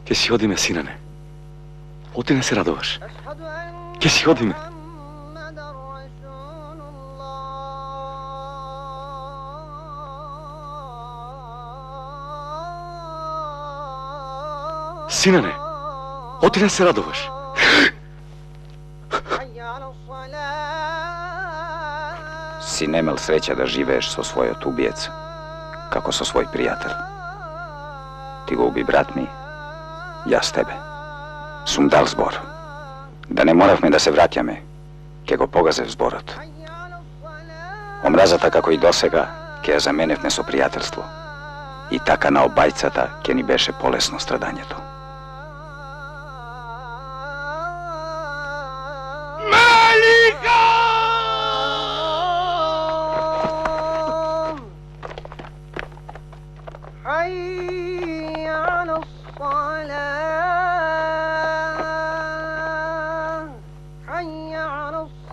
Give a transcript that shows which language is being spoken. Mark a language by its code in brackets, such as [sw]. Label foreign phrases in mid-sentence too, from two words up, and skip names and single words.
[mk] Ќе си одиме, синане. Оти не се радуваш. Ќе си одиме. Синане, оти не се радуваш. Si nemel sreća da živeš so svojot ubijec, kako so svoj prijatelj. Ti go ubi brat mi, ja s tebe. Sum dal zbor. Da ne moravme da se vratjame, ke go pogaze v zborot. Omrazata kako i dosega, ke ja zamenevne so prijateljstvo. I taka na obajcata, ke ni beše polesno stradanje to. [ar] حي على الصلاة حي على